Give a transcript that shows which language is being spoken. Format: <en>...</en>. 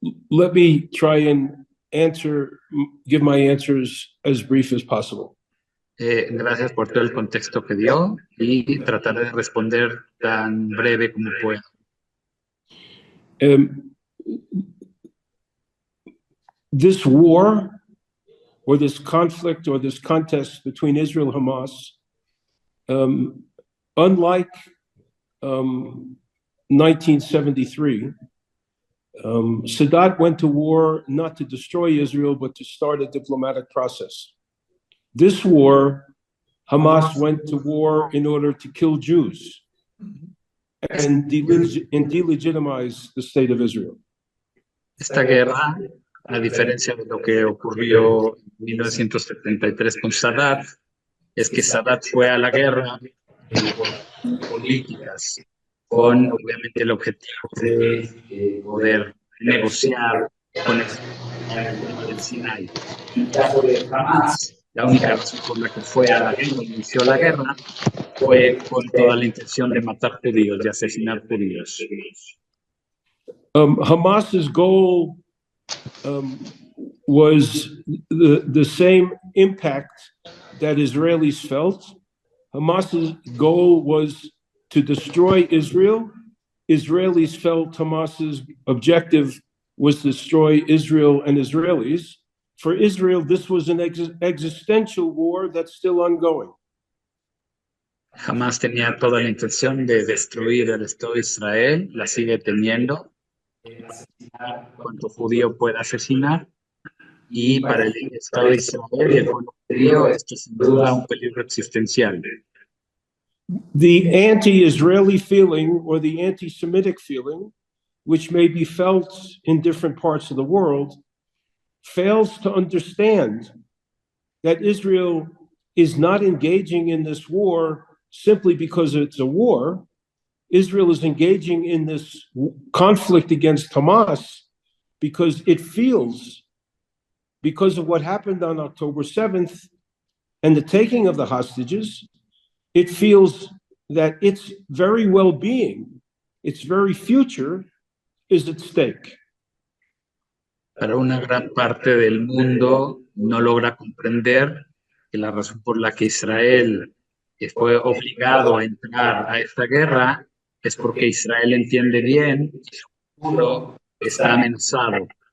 <en>Let me try and give my answers as brief as possible.</en> <es>Gracias por todo el contexto que dio y trataré de responder tan breve como pueda.</es> <en>This war, or this conflict, or this contest between Israel and Hamas, unlike 1973, Sadat went to war not to destroy Israel, but to start a diplomatic process. This war, Hamas went to war in order to kill Jews and delegitimize the state of Israel.</en> <es>Esta guerra, a diferencia de lo que ocurrió en 1973 con Sadat, es que Sadat fue a la guerra por políticas, con obviamente el objetivo de poder negociar con el Sinai. En el caso de Hamas, la única razón por la que fue a la guerra, inició la guerra, fue con toda la intención de matar judíos, de asesinar judíos.</es> <en>Hamas's goal was the same impact that Israelis felt. Hamas's goal was to destroy Israel. Israelis felt Hamas's objective was to destroy Israel and Israelis. For Israel, this was an existential war that's still ongoing.</en> <es>Hamas tenía toda la intención de destruir el Estado de Israel, la sigue teniendo, asesinar cuanto judío pueda asesinar, y para el Estado de Israel y el pueblo judío esto es sin duda un peligro existencial.</es> <en>The anti-Israeli feeling or the anti-Semitic feeling, which may be felt in different parts of the world, fails to understand that Israel is not engaging in this war simply because it's a war. Israel is engaging in this conflict against Hamas because it feels, because of what happened on October 7th and the taking of the hostages, it feels that its very well-being, its very future is at stake.</en> <es>Para una gran parte del mundo no logra comprender que la razón por la que Israel fue obligado a entrar a esta guerra es porque Israel entiende bien que su futuro está amenazado.</es>